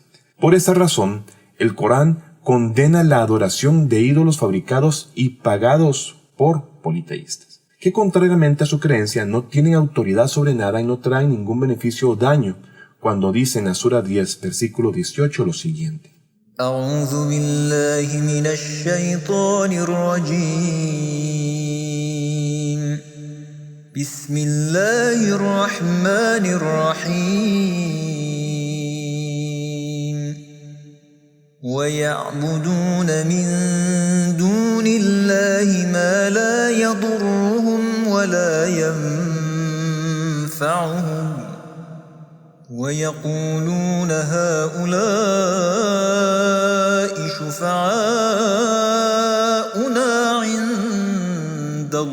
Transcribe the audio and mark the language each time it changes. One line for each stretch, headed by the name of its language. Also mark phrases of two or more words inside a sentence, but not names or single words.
Spanish: Por esa razón, el Corán condena la adoración de ídolos fabricados y pagados por politeístas, que contrariamente a su creencia no tienen autoridad sobre nada y no traen ningún beneficio o daño, cuando dice en la Sura 10, versículo 18 lo siguiente.
Arabic: أعوذ بالله من الشيطان الرجيم بسم الله الرحمن الرحيم ويعبدون من دون الله ما لا يضرهم ولا ينفعهم ويقولون هؤلاء شفعاؤنا عند